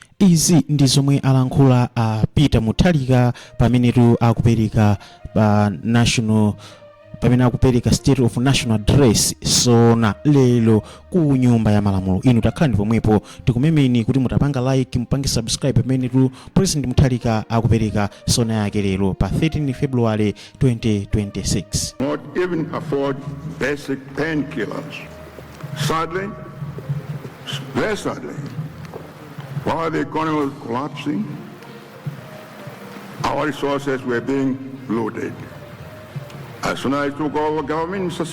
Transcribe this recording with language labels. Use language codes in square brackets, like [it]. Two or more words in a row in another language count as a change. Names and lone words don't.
[ny] Izi ndi zomwe alankhula Peter Mutharika pamenetu akupereka national pamene akupereka State of National Address Sona lero ku nyumba ya malamulo. Inu takhalani pomwepo tikumemeni kuti mutapanga like mupange subscribe pamenetu President Mutharika akupereka Sona yake lero pa 13 February 2026. [en] Not even afford basic painkillers. Sadly, very sadly, while the economy was collapsing, our resources were being looted. As soon as I took over government, Mr.